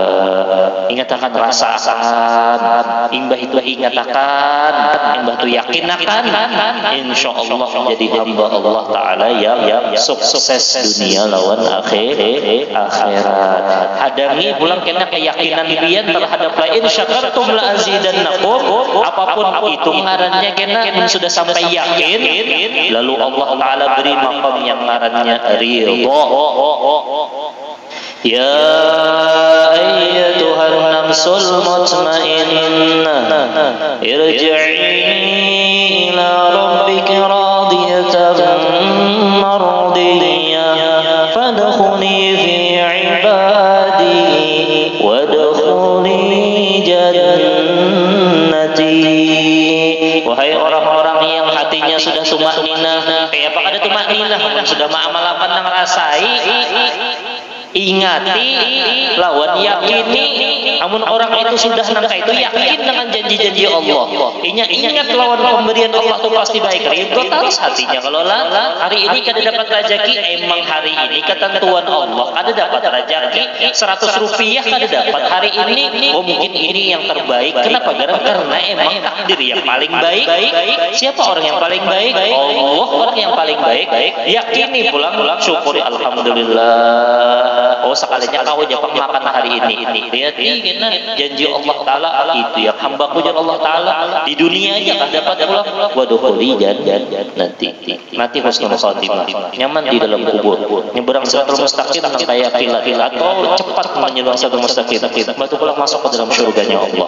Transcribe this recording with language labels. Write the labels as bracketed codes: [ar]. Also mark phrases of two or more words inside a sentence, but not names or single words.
[bjn] Ingatakan rasakan, imbah itu ingatakan, imbah itu yakinakan, insyaallah jadi hamba Allah taala yang sukses dunia lawan akhirat. Hadami pulang kena keyakinan dia terhadap [ar] لئن شكرتم لأزيدنكم. [bjn] Apapun itu ngarannya kena sudah sampai yakin, lalu Allah taala beri maqam yang ngarannya ridha. [ar] يا أيتها النفس المطمئنة ارجعي إلى ربك راضية مرضية فادخلي في عبادي وادخلي جنتي. [bjn] Wahai orang-orang yang hatinya sudah tumakninah, kayak apa ada tumakninah sudah ma'amalapan nang rasai, ingati lawan yakini. Namun orang itu sudah nangka itu yakin dengan janji-janji Allah. Ingat lawan pemberian Allah itu pasti baik. Ridho terus hatinya. Kalau lah hari ini kada dapat rezeki, emang hari ini ketentuan Allah. Kada dapat rezeki 100 rupiah kada dapat hari ini. Oh mungkin ini yang terbaik. Kenapa? Karena emang takdir yang paling baik. Siapa orang yang paling baik? Allah orang yang paling baik. Yakini pulang syukuri alhamdulillah. Oh sekalinya kau dapat makan hari ini. Lihat karena janji Allah taala itu yang hambaku jangan Allah taala di dunia aja kan dapat pulang waduhuli nanti [ar] حسن الخاتمة, [bjn] nyaman di dalam kubur, nyeberang [ar] الصراط المستقيم [bjn] kayak kilat atau cepat menyeberang [ar] الصراط المستقيم, [bjn] batu pulang masuk ke dalam surganya Allah.